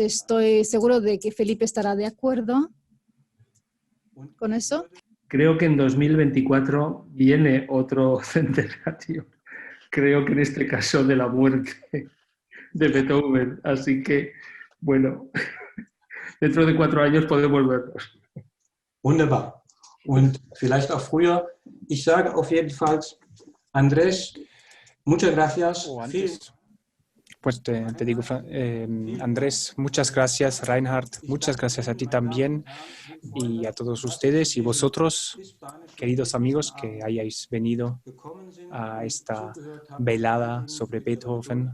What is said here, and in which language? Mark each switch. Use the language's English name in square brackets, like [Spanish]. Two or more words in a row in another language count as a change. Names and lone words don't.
[Spanish] Estoy seguro de que Felipe estará de acuerdo con eso. Creo que en 2024 viene otro centenario. Creo que en este caso de la muerte de Beethoven. Así que, bueno, dentro de 4 años podemos vernos. [German] Wunderbar. Und vielleicht auch früher. Ich sage auf jeden Fall, [Spanish] Andrés, muchas gracias. Pues te digo, Andrés, muchas gracias, Reinhard, muchas gracias a ti también y a todos ustedes y vosotros, queridos amigos, que hayáis venido a esta velada sobre Beethoven.